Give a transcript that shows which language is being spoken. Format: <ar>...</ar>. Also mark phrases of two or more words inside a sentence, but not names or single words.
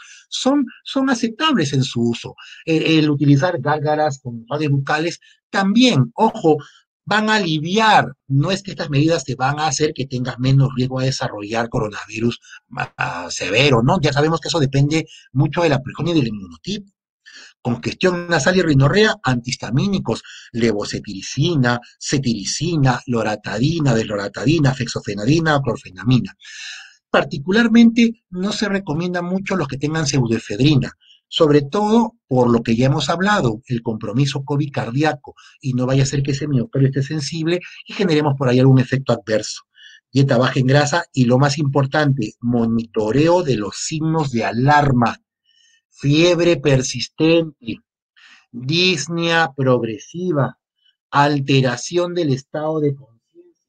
<es>Son aceptables en su uso. El utilizar gárgaras con enjuagues bucales también, ojo, van a aliviar, no es que estas medidas te van a hacer que tengas menos riesgo a desarrollar coronavirus severo, ¿no? Ya sabemos que eso depende mucho de la persona y del inmunotipo. Congestión nasal y rinorrea, antihistamínicos, levocetiricina, cetiricina, loratadina, desloratadina, fexofenadina o clorfenamina. Particularmente no se recomienda mucho los que tengan pseudoefedrina, sobre todo por lo que ya hemos hablado, el compromiso COVID cardíaco, y no vaya a ser que ese miocardio esté sensible y generemos por ahí algún efecto adverso. Dieta baja en grasa y lo más importante, monitoreo de los signos de alarma, fiebre persistente, disnea progresiva, alteración del estado de conciencia.</es>